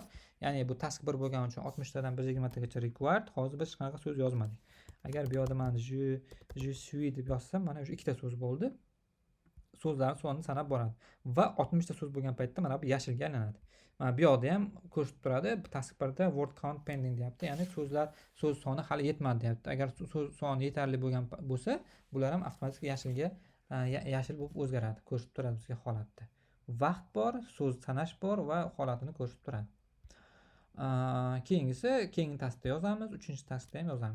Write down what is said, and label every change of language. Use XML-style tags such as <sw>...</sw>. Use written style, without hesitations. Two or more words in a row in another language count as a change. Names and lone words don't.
<uz>Ya'ni bu task 1 bo'lgani uchun 60 tadan 120 tagacha required. Hozir biz hech qanaqa so'z yozmadik. Agar bu yerda mana</uz> <fr>je suis</fr> <uz>deb yozsam, mana shu ikkita so'z bo'ldi. So'zlarning sonini sanab boradi va 60 ta so'z bo'lgan paytda mana bu yashilga aylanadi. Mana bu yerda ham ko'rsatib turadi. Task 1da</uz> <en>word count pending</en> <uz>deyapti. Ya'ni so'z soni hali yetmadi deyapti. Agar so'z soni yetarli bo'lgan bo'lsa, bular ham avtomatik yashil bo'lib o'zgaradi. Ko'rsatib turadi bizga holatda. Vaqt bor, so'z sanash bor va holatini ko'rsatib turadi. Keyingi taskda yozamiz, 3-taskda ham yozamiz.</uz>